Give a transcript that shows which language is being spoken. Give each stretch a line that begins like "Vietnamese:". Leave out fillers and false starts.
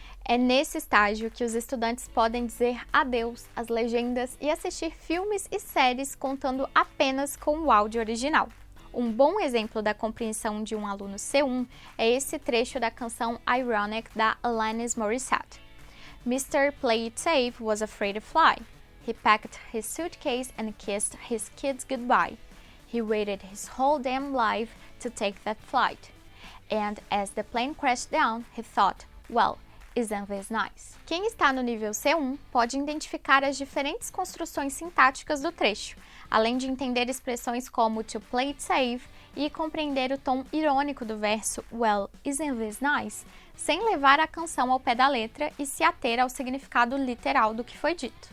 Portuguese: É nesse estágio que os estudantes podem dizer adeus às legendas e assistir filmes e séries contando apenas com o áudio original. Um bom exemplo da compreensão de um aluno C1 é esse trecho da canção Ironic da Alanis Morissette.
English: Mr. Play It Safe was afraid to fly. He packed his suitcase and kissed his kids goodbye. He waited his whole damn life to take that flight. And as the plane crashed down, he thought, well, isn't this nice?
Portuguese: Quem está no nível C1 pode identificar as diferentes construções sintáticas do trecho, além de entender expressões como
English: to play it safe
Portuguese: e compreender o tom irônico do verso
English: well, isn't this nice?
Portuguese: Sem levar a canção ao pé da letra e se ater ao significado literal do que foi dito.